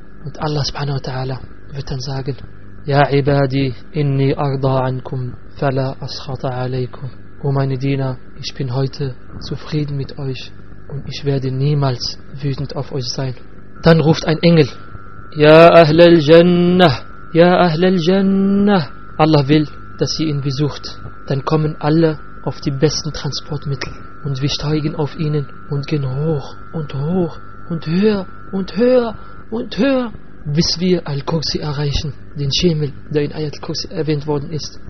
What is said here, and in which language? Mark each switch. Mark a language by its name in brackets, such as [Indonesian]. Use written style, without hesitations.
[German] Und Allah subhanahu wa ta'ala wird dann sagen: [Arabic] Ya ibadi, inni arda ankum, fala ashata alaykum. [German] O meine Diener, ich bin heute zufrieden mit euch und ich werde niemals wütend auf euch sein. Dann ruft ein Engel [Arabic] يا أهل الجنة يا أهل الجنة. [German] الله will, dass ihr ihn besucht. Dann kommen alle auf die besten Transportmittel und wir steigen auf ihnen und gehen hoch und hoch und höher und höher und höher, bis wir Al-Kursi erreichen, den Schemel, der in Ayat Al-Kursi erwähnt worden ist.